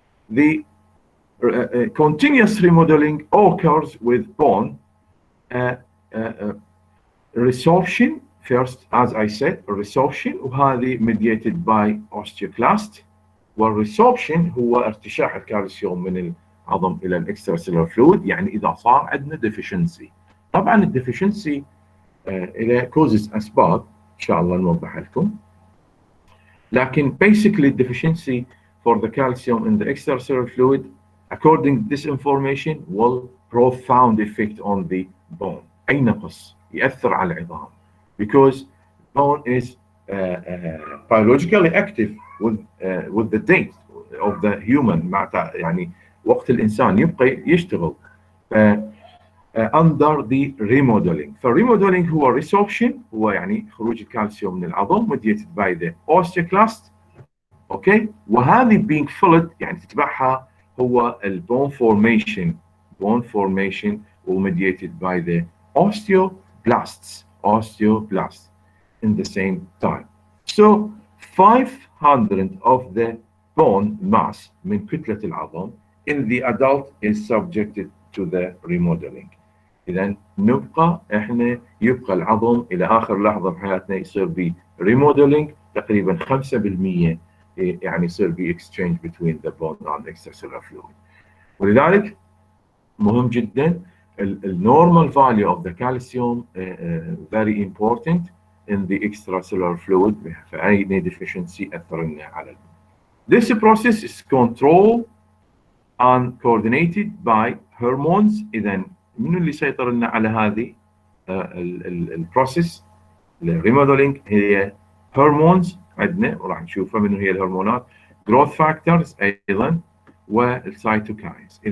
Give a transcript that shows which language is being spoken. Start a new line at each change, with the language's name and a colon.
English: The continuous remodeling occurs with bone resorption first, as I said, resorption,
Arabic: وهذه
English: mediated by osteoclast.
Arabic: والresorption هو ارتشاح الكالسيوم من العظم الى الاكستراسيلولار فلويد، يعني اذا صار عندنا deficiency. طبعا الديفيشنسي الى
English: causes
Arabic: اسباب ان شاء الله نوضح لكم، لكن
English: basically deficiency for the calcium in the extracellular fluid according to this information will profound effect on the bone.
Arabic: اي نقص يأثر على العظام
English: because bone is biologically active with the date of the human،
Arabic: يعني وقت الإنسان يبقى يشتغل
English: under the remodeling.
Arabic: فالremodeling هو resorption، هو يعني خروج الكالسيوم من العظم
English: mediated by the osteoclast.
Arabic: اوكي، وهذه
English: being filled
Arabic: يعني تتبعها هو البون
English: formation mediated by the osteoblasts in the same time. So 500 of the bone mass
Arabic: من كتلة العظم
English: in the adult is subjected to the remodeling.
Arabic: إذا يبقى العظم إلى آخر لحظة بحياتنا يصير ب remodeling تقريبا 5%، يعني يصير ب
English: exchange between the bone and extracellular fluid.
Arabic: ولذلك مهم جدا
English: normal value of the calcium very important in the extracellular fluid.
Arabic: فأي
English: deficiency
Arabic: أثر لنا على
English: This process is controlled and coordinated by hormones.
Arabic: إذا منو اللي يسيطر لنا على هذه البروسيس الريموديلينج؟ هي هرمونز عندنا، وراح نشوفها منو هي الهرمونات.
English: growth factors
Arabic: أيضا
English: والcytokines.